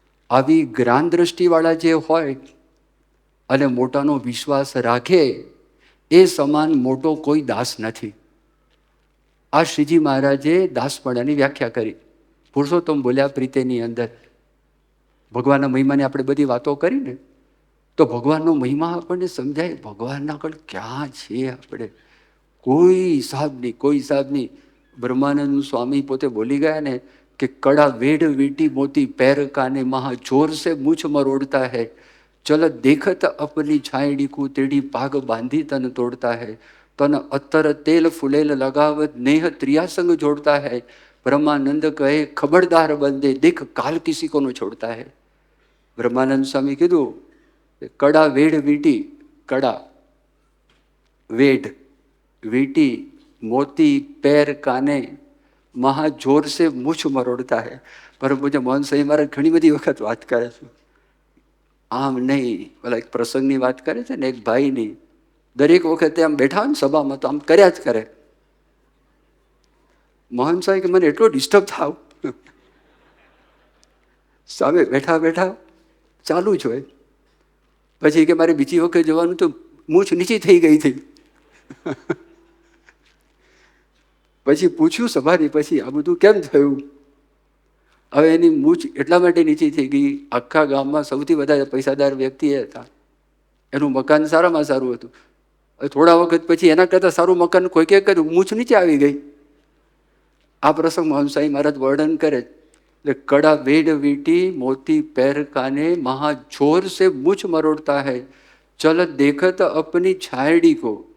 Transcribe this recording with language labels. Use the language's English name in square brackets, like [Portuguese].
[Gujarati] આવી જ્ઞાન દ્રષ્ટિવાળા જે હોય અને મોટાનો વિશ્વાસ રાખે, એ સમાન મોટો કોઈ દાસ નથી. આ શ્રીજી મહારાજે દાસપણાની વ્યાખ્યા કરી પુરુષોત્તમ બોલ્યા પ્રીતેની અંદર. ભગવાનના મહિમાની આપણે બધી વાતો કરીને, તો ભગવાનનો મહિમા આપણને સમજાય. ભગવાનના આગળ ક્યાં છીએ આપણે? કોઈ હિસાબ નહીં, કોઈ હિસાબ નહીં. બ્રહ્માનંદ સ્વામી પોતે બોલી ગયા ને કે કડા વેડ વીટી મોતી [Hindi] पैर काने महा जोर से मूछ मरोड़ता है, चल देखत अपनी छायड़ी को तेड़ी पाग बांधी तन तोड़ता है, तन अत्तर तेल फुलेल लगावत नेह त्रिया संग जोड़ता है, ब्रह्मानंद कहे खबरदार बंदे देख काल किसी को न छोड़ता है. [Gujarati] બ્રહ્માનંદ સ્વામી કીધું કડા વેડ વીટી, કડા વેડ વીટી મોતી [Hindi] पैर काने મહા જોર સે મૂછ મરોડતા હે. [Gujarati] પરમ પૂજ્ય મોહન સ્વામી મહારાજ ઘણી બધી વખત વાત કરે છે. આમ નહીં, પેલા એક પ્રસંગની વાત કરે છે ને, એક ભાઈની. દરેક વખતે આમ બેઠા હોય ને સભામાં તો આમ કર્યા જ કરે. મોહન સ્વામી કે મને એટલો ડિસ્ટર્બ થાવ, સામે બેઠા બેઠા ચાલુ જ હોય. પછી કે મારે બીજી વખત જવાનું તો મૂછ નીચી થઈ ગઈ હતી. પછી પૂછ્યું સભાની પછી, આ બધું કેમ થયું? હવે એની મૂછ એટલા માટે નીચી થઈ ગઈ, આખા ગામમાં સૌથી વધારે પૈસાદાર વ્યક્તિ એ હતા. એનું મકાન સારામાં સારું હતું. થોડા વખત પછી એના કરતાં સારું મકાન કોઈ કે કર્યું, મૂછ નીચે આવી ગઈ. આ પ્રસંગ મોહન સ્વામી મહારાજ વર્ણન કરે. એટલે કડા વેડ વીટી મોતી [Hindi] पैर काने महा जोर से मूछ मरोड़ता है, चल देखत अपनी छायड़ी को.